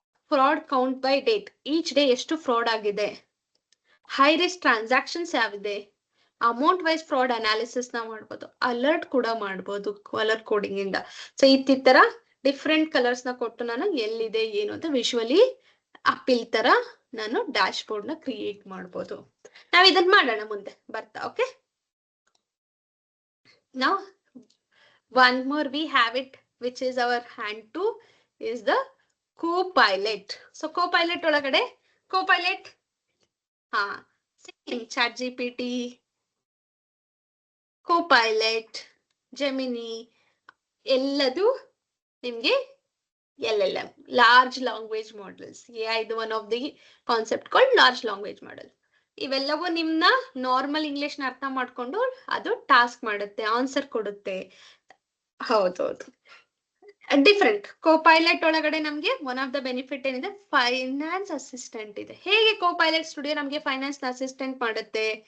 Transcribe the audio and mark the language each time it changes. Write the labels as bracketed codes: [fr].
[kn] Fraud count by date, each day ಎಷ್ಟು fraud ಆಗಿದೆ, high risk transactions ಯಾವಿದೆ, amount wise fraud analysis ನ ಮಾಡ್ಬೋದು, alert ಕೂಡ ಮಾಡ್ಬೋದು ಕಲರ್ ಕೋಡಿಂಗ್ ಇಂದ. ಸೊ ಈ ತರ ಡಿಫ್ರೆಂಟ್ ಕಲರ್ಸ್ ನ ಕೊಟ್ಟು ನಾನು ಎಲ್ಲಿದೆ ಏನು ಅಂತ ವಿಜುವಲಿ ಅಪಿಲ್ ತರ ನಾನು ಡ್ಯಾಶ್ ಬೋರ್ಡ್ ನ ಕ್ರಿಯೇಟ್ ಮಾಡ್ಬೋದು. ನಾವ್ ಇದನ್ನ ಮಾಡೋಣ ಮುಂದೆ ಬರ್ತಾ. [en] Okay, now one more we have it which is our hand 2 is the Copilot. [kn] So Copilot ಒಳಗಡೆ Copilot same ChatGPT, Copilot, Gemini ಎಲ್ಲದು ನಿಮ್ಗೆ LLM, large language models. [en] AI is one of the concept called large language model. [kn] ಇವೆಲ್ಲವೂ ನಿಮ್ನ normal English ನ ಅರ್ಥ ಮಾಡ್ಕೊಂಡು ಅದು task ಮಾಡುತ್ತೆ, ಆನ್ಸರ್ ಕೊಡುತ್ತೆ. ಹೌದೌದು, ಡಿಫ್ರೆಂಟ್. ಕೋಪೈಲಟ್ ಒಳಗಡೆ ನಮ್ಗೆ [en] one of the benefit [kn] ಏನಿದೆ, ಫೈನಾನ್ಸ್ ಅಸಿಸ್ಟೆಂಟ್ ಇದೆ. ಹೇಗೆ ಕೋಪೈಲಟ್ ಸ್ಟುಡಿಯೋ ನಮ್ಗೆ ಫೈನಾನ್ಸ್ ಅಸಿಸ್ಟೆಂಟ್ ಮಾಡುತ್ತೆ?